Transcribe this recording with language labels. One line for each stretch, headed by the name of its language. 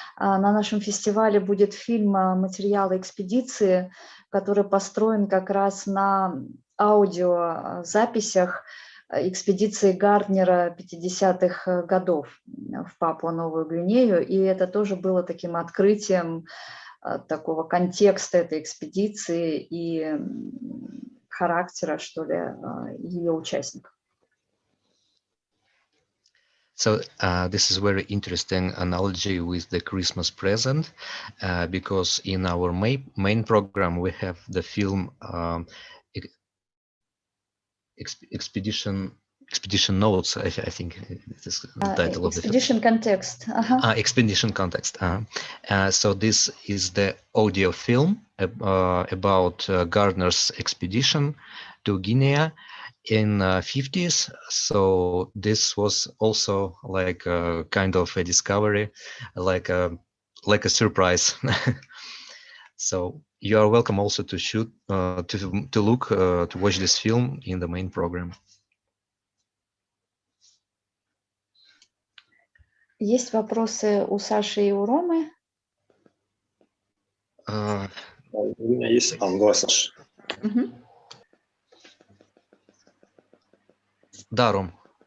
Russian: На нашем фестивале будет фильм «Материалы экспедиции», который построен как раз на аудиозаписях экспедиции Гарднера 50-х годов в Папуа-Новую Гвинею. И это тоже было таким открытием такого контекста этой экспедиции и характера, что ли, ее участников.
English: So this is very interesting analogy with the Christmas present, because in our main program we have the film Expedition Notes. I think it is the title of the film. Expedition Context. Expedition Context. So this is the audio film about Gardner's expedition to Guinea in 50s. So this was also like a kind of a discovery, like a surprise. So you are welcome also to shoot, to look, to watch this film in the main program.
Russian: Есть вопросы у Саши и у Ромы? У меня есть. Давай, Саша. Да, Ром.